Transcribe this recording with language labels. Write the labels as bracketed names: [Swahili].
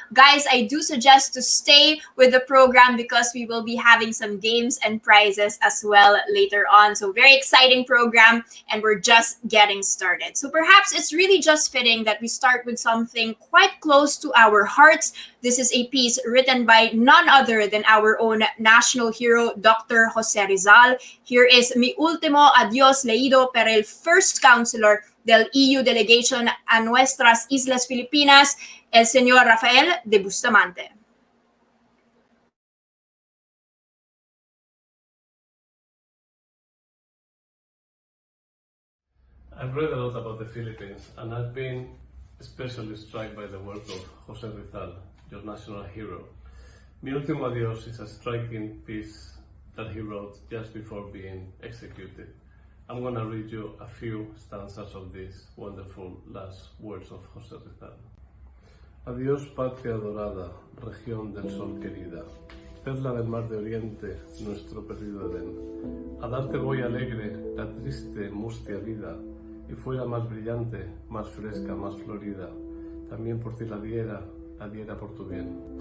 [English] Guys, I do suggest to stay with the program because we will be having some games and prizes as well later on. So very exciting program, and we're just getting started. So perhaps it's really just fitting that we start with something quite close to our hearts. This is a piece written by none other than our own national hero, Dr. Jose Rizal. Here is [Spanish] Mi Último Adiós leído por el [English] First Counselor [Spanish] del EU Delegation a Nuestras Islas Filipinas, el señor Rafael de Bustamante. [English] I've read a lot about the Philippines, and I've been especially struck by the work of Jose Rizal, your national hero. Mi Último Adiós is a striking piece that he wrote just before being executed. I'm going to read you a few stanzas of these wonderful last words of José Rizal. [Spanish] Adiós, patria dorada, región del sol querida, perla del mar de oriente, nuestro perdido Edén. A darte voy alegre la triste, mustia vida, y fuera más brillante, más fresca, más florida, también por ti la diera por tu bien.